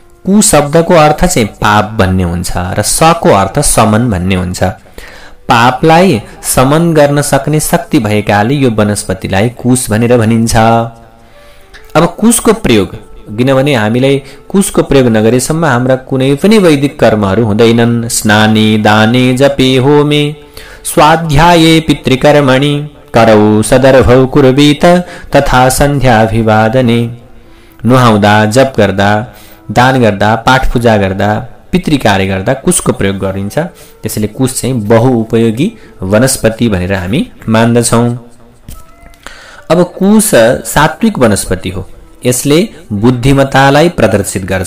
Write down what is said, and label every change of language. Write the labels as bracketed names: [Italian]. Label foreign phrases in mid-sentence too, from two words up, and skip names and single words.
[Nepali] कु शब्दको अर्थ चाहिँ पाप भन्ने हुन्छ र सको अर्थ समन भन्ने हुन्छ। पापलाई समन गर्न सक्ने शक्ति भएकाले यो वनस्पतिलाई कुश भनेर भनिन्छ। अब कुशको प्रयोग, किनभने हामीलाई कुशको प्रयोग नगरेसम्म हाम्रा कुनै पनि वैदिक कर्महरू हुँदैनन्। [Sanskrit] स्नाने दाने जपे होमे स्वाध्याये पितृकर्मणि करौ सदर्भौ कुर्वीत तथा सन्ध्याभिवादने। [Nepali] नुहाउँदा, जप गर्दा, दान गर्दा, पाठ पूजा गर्दा, पितृ कार्य गर्दा कुशको प्रयोग गरिन्छ। त्यसैले कुश चाहिँ बहुउपयोगी वनस्पति भनेर हामी मान्दछौँ। अब कुश सात्विक वनस्पति हो, यसले बुद्धिमत्तालाई प्रदर्शित गर्छ।